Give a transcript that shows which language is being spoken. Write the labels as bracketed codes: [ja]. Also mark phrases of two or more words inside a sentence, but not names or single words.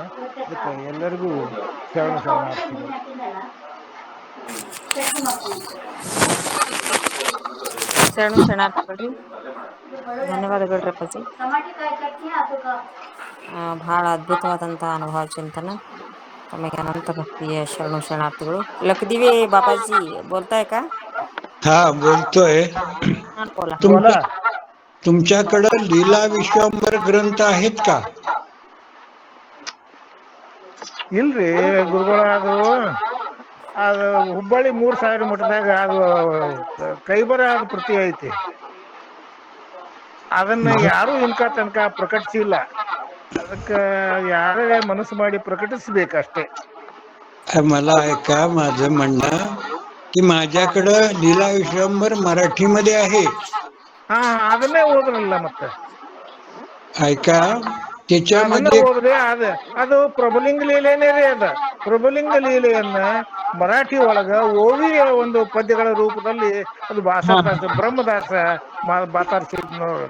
[kn] ಅದಕ್ಕೆ ಎಲ್ಲರಿಗೂ ಶರಣಾರ್ಥಿಗಳು. ಶರಣಾರ್ಥಿಗಳು. ಧನ್ಯವಾದಗಳು ಅಪ್ಪಾಜಿ. ಬಹಳ ಅದ್ಭುತವಾದಂತಹ ಅನುಭವ ಚಿಂತನ. [mr] तमें अनंत भक्तीय शरणार्थिಗಳು. लखदीवी बाबाजी बोलताय का? हा बोलतोय. बोला. तुमच्याकडं लीला विश्वंभर ग्रंथ आहेत का? [kn] ಇಲ್ರಿ ಗುರುಗಳ, ಅದು ಹುಬ್ಬಳ್ಳಿ 3000 ಮಠದಾಗ ಅದು ಕೈಬರ ಅದು ಪ್ರತಿ ಐತಿ. ಅದನ್ನ ಯಾರು ಇನ್ಕ ತನಕ ಪ್ರಕಟಿಸಿಲ್ಲ. ಅದಕ್ಕೆ ಯಾರೇ ಮನಸ್ಸು ಮಾಡಿ ಪ್ರಕಟಿಸಬೇಕಷ್ಟೇ. [mr] मला ऐका, माझं म्हणणं की माझ्याकडं लीला विश्वंभर मराठीमध्ये आहे. [kn] ಹಾ, ಅದನ್ನೇ ಓದ್ರಲ್ಲ ಮತ್ತೆ. [mr] ऐका, [kn] ಅದನ್ನ [mr] त्याच्यामध्ये [kn] ಓದ್ರಿ. ಅದು ಪ್ರಭುಲಿಂಗ ಲೀಲೆನೇ ರೀ. ಅದ ಪ್ರಭುಲಿಂಗ ಲೀಲೆಯನ್ನ ಮರಾಠಿ ಒಳಗ ಓವಿಯ ಒಂದು ಪದ್ಯಗಳ ರೂಪದಲ್ಲಿ ಅದು ಭಾಷಾದಾಸ ಬ್ರಹ್ಮದಾಸ ಮಾತಾಡ್ಸಿದ್ ನೋಡ್ರಿ.